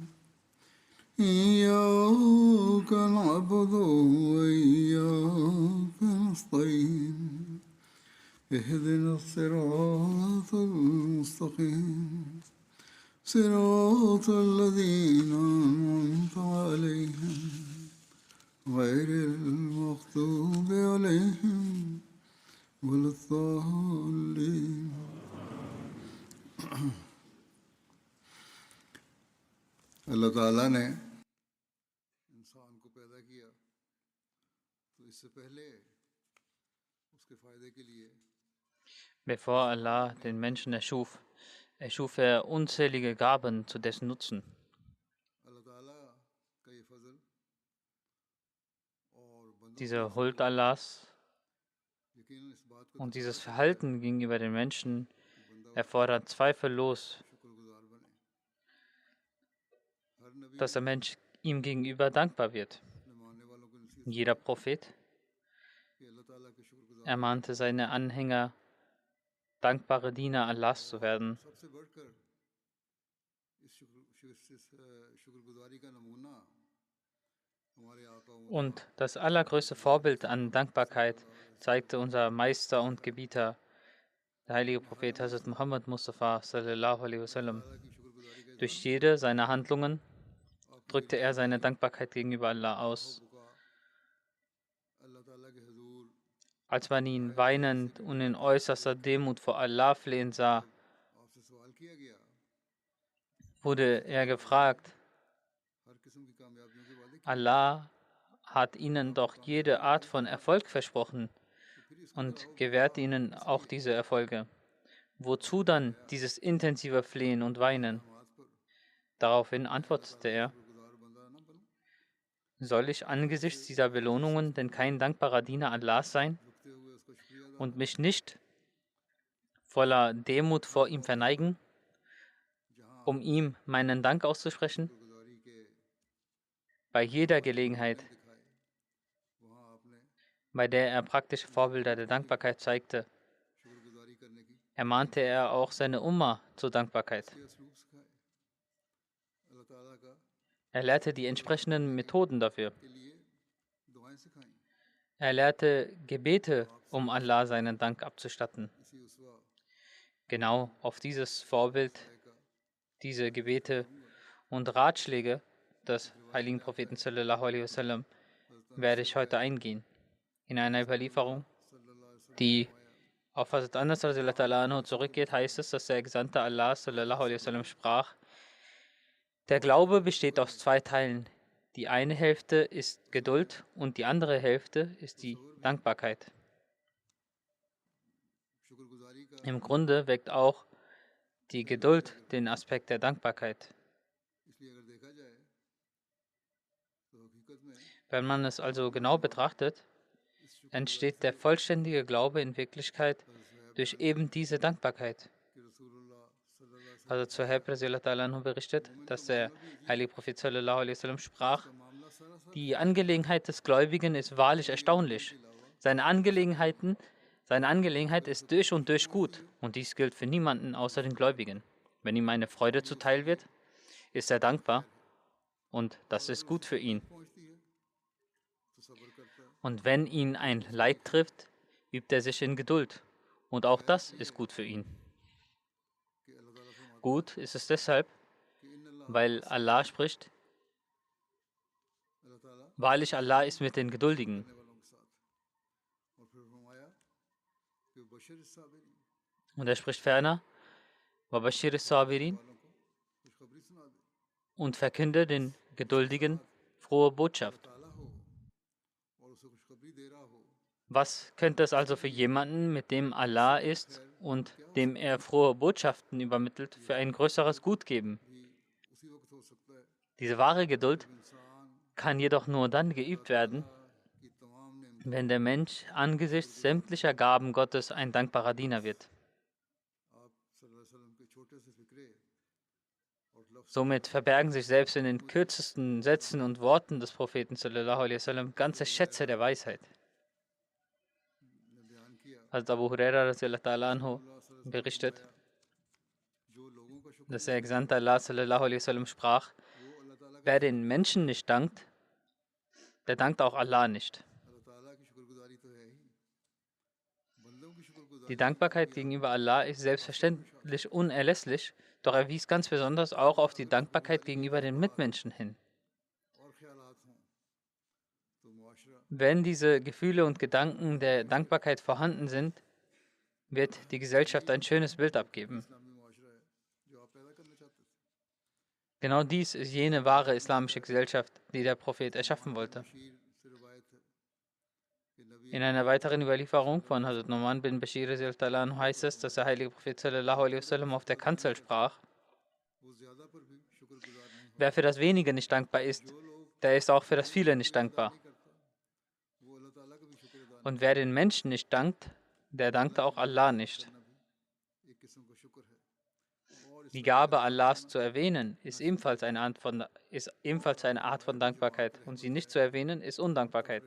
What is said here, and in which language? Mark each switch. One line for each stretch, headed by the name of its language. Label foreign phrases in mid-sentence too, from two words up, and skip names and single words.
Arabic: إياك نعبد وإياك نستعين اهدنا الصراط المستقيم صراط الذين أنعمت عليهم غير المغضوب عليهم ولا الضالين
Urdu: اللہ تعالیٰ نے انسان کو پیدا کیا تو اس سے پہلے اس کے فائدے کے لیے
German: Bevor Allah den Menschen erschuf er unzählige Gaben zu dessen Nutzen.
Urdu: اللہ تعالیٰ کا یہ فضل اور بندوں
German: Diese Huld Allahs
Urdu: یقیناً اس بات کو
German: und dieses Verhalten gegenüber den Menschen erfordert zweifellos,
Urdu: شکر گزار بنے ہر نبی
German: dass der Mensch ihm gegenüber dankbar wird.
Urdu: اپنے ماننے والوں کو نصیحت
German: Jeder Prophet
Urdu: کہ اللہ تعالیٰ کے شکر گزار
German: ermahnte seine Anhänger, dankbare Diener Allahs zu werden.
Urdu: سب سے بڑھ کر اس شکر گزاری کا نمونہ ہمارے آقا
German: Und das allergrößte Vorbild an Dankbarkeit zeigte unser Meister und Gebieter, der heilige Prophet Hazrat Muhammad Mustafa
Arabic: صلى الله عليه وسلم.
Urdu: کی شکر گزاری کا
German: Durch jede seiner Handlungen drückte er seine Dankbarkeit gegenüber Allah aus.
Urdu: بکا اللہ تعالیٰ کے حضور
German: Als man ihn weinend und in äußerster Demut vor Allah flehen sah,
Urdu: آپ سے سوال کیا گیا
German: wurde er gefragt,
Urdu: ہر قسم کی کامیابیوں کے وعدے
German: Allah hat ihnen doch jede Art von Erfolg versprochen und gewährt ihnen auch diese Erfolge. Wozu dann dieses intensive Flehen und Weinen? Daraufhin antwortete er,
Urdu: گزار بندہ نہ بنوں
German: soll ich angesichts dieser Belohnungen denn kein dankbarer Diener Allahs sein
Urdu: رکتے ہوئے اس کا شکریہ ادا
German: und mich nicht voller Demut vor ihm verneigen,
Urdu: جہاں
German: um ihm meinen Dank auszusprechen?
Urdu: شکر گزاری کے
German: Bei jeder Gelegenheit,
Urdu: دکھائے وہاں آپ نے
German: bei der er praktische Vorbilder der Dankbarkeit zeigte,
Urdu: شکر گزاری کرنے کی
German: ermahnte er auch seine Umma zur Dankbarkeit.
Urdu: یہ اسلوب سکھائے اللہ تعالیٰ کا
German: Er lehrte die entsprechenden Methoden dafür.
Urdu: کے لیے دعائیں سکھائیں
German: Er lehrte Gebete, um Allah seinen Dank abzustatten.
Urdu: اسی اسوا
German: Genau auf dieses Vorbild, diese Gebete und Ratschläge des heiligen Propheten
Arabic: صلى الله عليه وسلم
German: werde ich heute eingehen. In einer Überlieferung,
Arabic: صلی اللہ علیہ وسلم
German: die auf Hazrat Anas
Arabic: رضي الله عنه
German: zurückgeht, heißt es, dass der Gesandte Allah
Arabic: صلى الله عليه وسلم
German: sprach: Der Glaube besteht aus zwei Teilen. Die eine Hälfte ist Geduld und die andere Hälfte ist die Dankbarkeit.
Urdu: شکر گزاری کا
German: Im Grunde weckt auch die Geduld den Aspekt der Dankbarkeit.
Urdu: اس لیے اگر دیکھا جائے تو حقیقت میں
German: Wenn man es also genau betrachtet, entsteht der vollständige Glaube in Wirklichkeit durch eben diese Dankbarkeit.
Urdu: کہ رسول اللہ صلی اللہ علیہ وسلم
German: Also Zuhaib
Arabic: رضي الله عنه
German: berichtet, dass der heilige Prophet
Arabic: صلى الله عليه وسلم
German: sprach:
Urdu: کا معاملہ سارا
German: Die Angelegenheit des Gläubigen ist wahrlich erstaunlich. Seine Angelegenheit ist durch und durch gut und dies gilt für niemanden außer den Gläubigen. Wenn ihm eine Freude zuteil wird, ist er dankbar und das ist gut für ihn.
Urdu: پہنچتی ہے تو صبر کرتا ہے
German: Und wenn ihn ein Leid trifft, übt er sich in Geduld und auch das ist gut für ihn.
Urdu: کہ اللہ تعالیٰ فرماتا
German: Gut ist es deshalb,
Urdu: ہے کہ
Arabic: ان اللہ
German: weil Allah spricht:
Urdu: اللہ تعالیٰ
German: Wahrlich, Allah ist mit den Geduldigen.
Urdu: کرنے والوں کے ساتھ اور پھر فرمایا کہ
Arabic: بشر الصابرین
German: Und er spricht ferner:
Arabic: وبشر الصابرين,
Urdu: والوں کو خوشخبری
German: und verkünde den Geduldigen frohe Botschaft.
Urdu: تعالیٰ ہو اور اسے خوشخبری دے رہا ہو
German: Was könnte es also für jemanden, mit dem Allah ist und dem er frohe Botschaften übermittelt, für ein größeres Gut geben?
Urdu: بھی اسی وقت ہو سکتا ہے
German: Diese wahre Geduld
Urdu: جب انسان
German: kann jedoch nur dann
Urdu: अल्लाह
German: geübt
Urdu: ताला
German: werden,
Urdu: کی تمام نعمتوں
German: wenn der Mensch angesichts sämtlicher Gaben Gottes ein dankbarer Diener wird.
Urdu: आप
Arabic: صلی اللہ علیہ وسلم
Urdu: کے چھوٹے سے فقرے اور لفظ
German: Somit verbergen sich selbst in den kürzesten Sätzen und Worten des Propheten
Arabic: صلى الله عليه وسلم
German: ganze Schätze der Weisheit.
Urdu: نے بیان کیا
German: Hazrat Abu Huraira
Arabic: رضي الله تعالى عنه
German: berichtet,
Urdu: جو لوگوں کا شکر
German: dass der Gesandte Allah
Arabic: صلى الله عليه وسلم
German: sprach,
Urdu: وہ اللہ تعالیٰ کا
German: wer den Menschen nicht dankt, der dankt auch Allah nicht.
Urdu: اللہ تعالیٰ کی شکرگزاری تو ہے ہی بندوں کی شکرگزاری
German: Die Dankbarkeit gegenüber Allah ist selbstverständlich unerlässlich, doch er wies ganz besonders auch auf die Dankbarkeit gegenüber den Mitmenschen hin.
Urdu: اور خیالات ہوں تو معاشرہ
German: Wenn diese Gefühle und Gedanken der Dankbarkeit vorhanden sind, wird die Gesellschaft ein schönes Bild abgeben.
Urdu: اسلامی معاشرہ ہے جو آپ پیدا کرنا چاہتے تھے
German: Genau dies ist jene wahre islamische Gesellschaft, die der Prophet erschaffen wollte.
Urdu: بشیر سے روایت ہے کہ نبی
German: In einer weiteren Überlieferung von Hazrat Numan bin Bashir
Arabic: رضي الله عنه
German: heißt es, dass der heilige Prophet
Arabic: صلى الله عليه وسلم
German: auf der Kanzel sprach:
Urdu: وہ زیادہ پر بھی شکرگزار نہیں
German: Wer für das Wenige nicht dankbar ist, der ist auch für das Viele nicht dankbar.
Urdu: کرتا وہ اللہ تعالیٰ کا بھی شکر ادا
German: Und wer den Menschen nicht dankt, der dankt auch Allah nicht.
Urdu: کرنا بھی ایک قسم کا شکر ہے اور
German: Die Gabe Allahs zu erwähnen ist ebenfalls eine Art von Dankbarkeit, und sie nicht zu erwähnen ist Undankbarkeit.